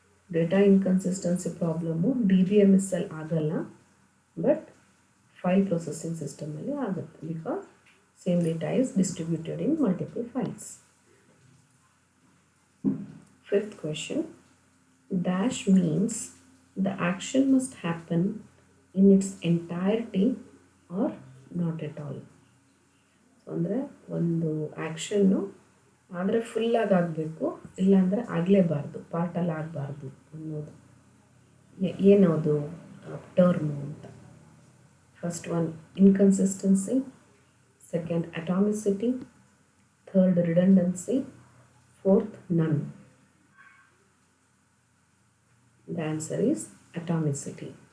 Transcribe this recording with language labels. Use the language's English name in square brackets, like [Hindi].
[English] Data inconsistency problem DBMS [Kannada] ಅಲ್ಲಿ ಆಗಲ್ಲ, but file processing ಸಿಸ್ಟಮಲ್ಲಿ ಆಗುತ್ತೆ, because [English] same data is distributed in multiple files. Fifth question. Dash means the action must happen in its entirety or not at all. [Kannada] So ಅಂದರೆ ಒಂದು action ಆದರೆ ಫುಲ್ಲಾಗಿ ಆಗಬೇಕು, ಇಲ್ಲಾಂದರೆ ಆಗಲೇಬಾರ್ದು, ಪಾರ್ಟಲ್ಲಿ ಆಗಬಾರ್ದು ಅನ್ನೋದು ಏನದು ಟರ್ಮು ಅಂತ. [English] First one inconsistency, second atomicity, third redundancy, fourth none. The answer is atomicity.